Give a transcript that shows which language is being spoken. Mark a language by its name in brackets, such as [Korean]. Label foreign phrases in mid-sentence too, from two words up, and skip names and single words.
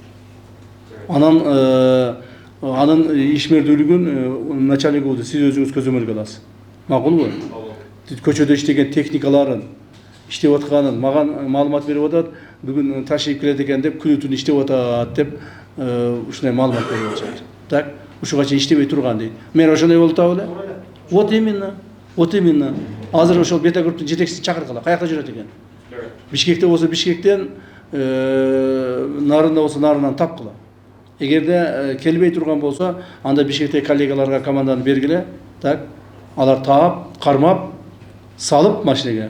[Kyrgyz] Анын ишмердүүлүгүн начальник Уду сиз өзүңүз көзөмөлгө аласыз. Макулбу? Көчөдө иштеген техникаларын иштеп атканын мага маалымат берип атат. Бүгүн ташыйып келет экен деп күнү түн иштеп атат деп ушундай маалымат берип атышат. Так, ушуга чейин иштебей турган дейт. Мен ошондой болуп атабы эле? [Russian] Вот именно. Вот именно. [Kyrgyz] Азыр ошол Бета групптун жетекчисин чакыргыла. Каякта жүрөт экен? Бишкекте болсо Бишкектен, Нарында болсо Нарынан тапкыла. Эгерде келбей турган болсо, анда Бишкектеги коллегаларга команданы бергиле. Так, алар таап, кармап, салып машинеге.